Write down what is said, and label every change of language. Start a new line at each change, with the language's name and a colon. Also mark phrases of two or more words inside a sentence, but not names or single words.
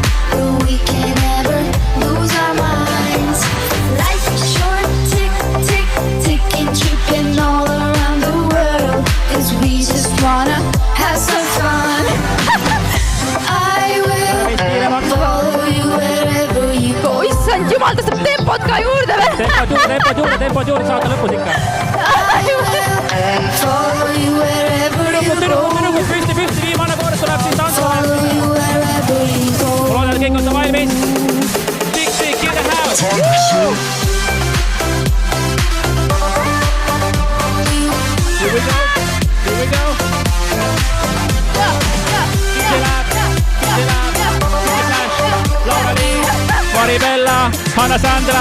English: But we can't ever lose our minds. Life is short, tick, tick, ticking, tripping all around the world. Cause we just wanna have some fun. I will follow you wherever you go.
Estonian: Issand jumal, ta saab tempot ka juurde veel. Tempod juurde saada lõpus ikka.
English: I will follow you wherever you go.
Estonian: Püsti, viimane kord tuleb siin tantsua.
English: Follow you wherever you go.
Estonian: Ma loodan, et kõik on sa valmis.
English: Tick, in the house. Here we go. Laura Lee, Maribella, Hanna Sandra.